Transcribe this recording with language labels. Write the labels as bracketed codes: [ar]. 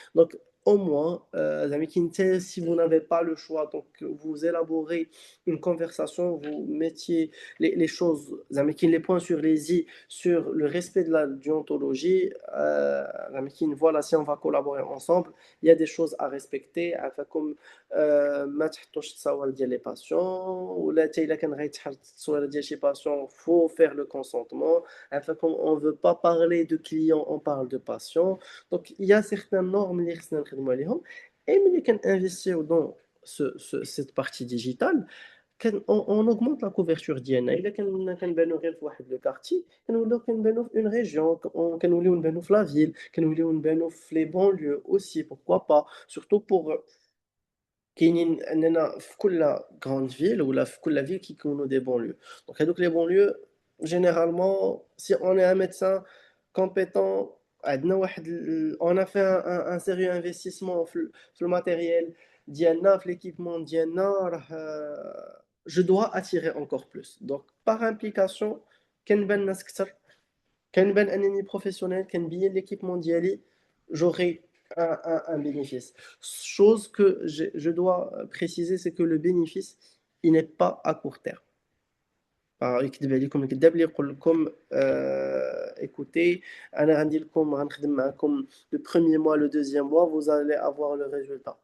[fr] Donc, au moins, [ar] زعما كي نتا, [fr] si vous n'avez pas le choix, donc vous élaborez une conversation, vous mettiez les choses, [ar] زعما كاين [fr] les points sur les i sur le respect de la déontologie. [ar] زعما كاين, [fr] voilà, si on va collaborer ensemble, il y a des choses à respecter. Enfin, comme [ar] ما تحطوش التصاور ديال لي باسيون ولا حتى الا كان غيتحط التصويره ديال شي باسيون [fr] faut faire le consentement. Enfin, comme on veut pas parler de clients, on parle de patients. Donc il y a certaines normes [ar] اللي خصنا نخدموا عليهم. [fr] Et ملي كنinvestir dans cette partie digitale, on augmente la couverture [ar] ديالنا. الا كنبانو غير في واحد لو كارتي كنوليو كنبانو في اون ريجيون, كنوليو نبانو في لا فيل, كنوليو نبانو في لي بون [fr] lieux aussi, pourquoi pas, [ar] surtout pour كاينين اننا في كل grande ville ولا في كل ville كيكونوا des banlieues. [fr] Donc هذوك les banlieues généralement si on est un médecin compétent [ar] عندنا واحد [fr] on a fait un sérieux investissement [ar] في الماتيريال ديالنا [fr] في l'équipement ديالنا je dois attirer encore plus. Donc par implication [ar] كنبان الناس كتر, كنبان انني بروفيسيونيل, كنبين l'équipement ديالي, [fr] j'aurai un bénéfice. Chose que je dois préciser, c'est que le bénéfice, il n'est pas à court terme. [ar] يكذب عليكم الكذاب اللي يقول لكم [fr] écoutez, [ar] انا غندير لكم, غنخدم معكم le premier mois, le deuxième mois, [fr] vous allez avoir le résultat.